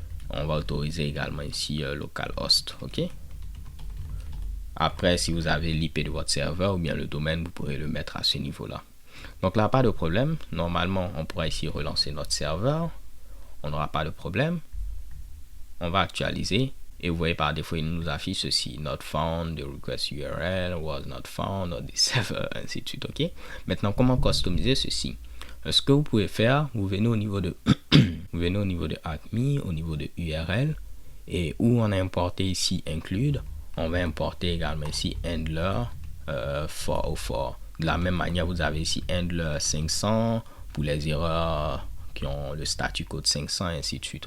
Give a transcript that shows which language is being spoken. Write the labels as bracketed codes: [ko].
[fr] On va autoriser également ici localhost. Ok, après si vous avez l'IP de votre serveur ou bien le domaine, vous pourrez le mettre à ce niveau là. Donc là, pas de problème. Normalement, on pourra ici relancer notre serveur. On n'aura pas de problème. On va actualiser. Et vous voyez par défaut, il nous affiche ceci. [en] Not found, the request URL was not found, or the server, [fr] ainsi de suite. Ok. Maintenant, comment customiser ceci? Ce que vous pouvez faire, vous venez au niveau de vous venez au niveau de Acme, au niveau de URL, et où on a importé ici include, on va importer également ici handler 404. De la même manière, vous avez ici handler 500 pour les erreurs qui ont le statut code 500 ainsi de suite.